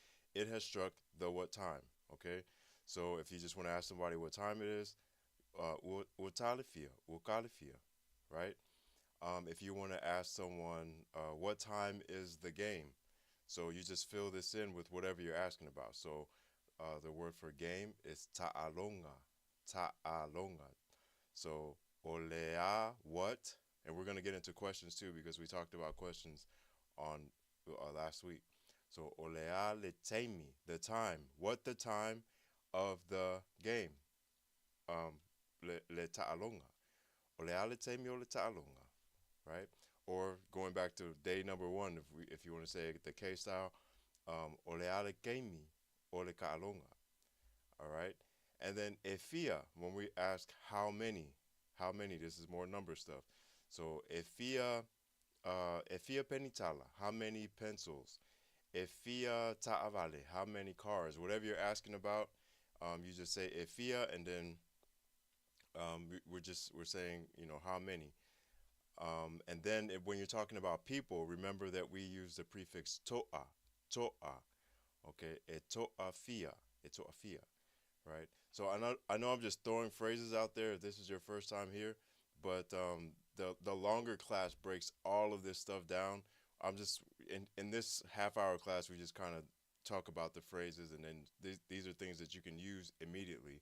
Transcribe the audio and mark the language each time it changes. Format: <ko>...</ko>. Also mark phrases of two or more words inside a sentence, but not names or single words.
<en>It has struck the what time, okay? So if you just want to ask somebody what time it is,</en> <sm>uatalifia, ukalifia,</sm> <en>right? If you want to ask someone what time is the game, so you just fill this in with whatever you're asking about. So the word for game is ta'alonga, ta'alonga. So olea what? And we're gonna get into questions too because we talked about questions on last week. So</en> <sm>olea letemi,</sm> <en>the time. What the time of the game?</en> <sm>Le ta'alonga. Olea letemi o le ta'alonga,</sm> <en>right? Or going back to day number one, if you want to say it the K style,</en> <sm>olea le kemi o le ka'alonga.</sm> <en>All right. And then efia, when we ask how many, this is more number stuff. So</en> <sm>efia penitala,</sm> <en>how many pencils?</en> <sm>Efia ta'avale,</sm> <en>how many cars? Whatever you're asking about, you just say efia, and then we're saying how many. And then when you're talking about people, remember that we use the prefix to'a, okay,</en> <sm>eto'a fia,</sm> <en>right? So I know I'm just throwing phrases out there if this is your first time here, but the longer class breaks all of this stuff down. I'm just in this half-hour class we just kind of talk about the phrases, and then these are things that you can use immediately.</en>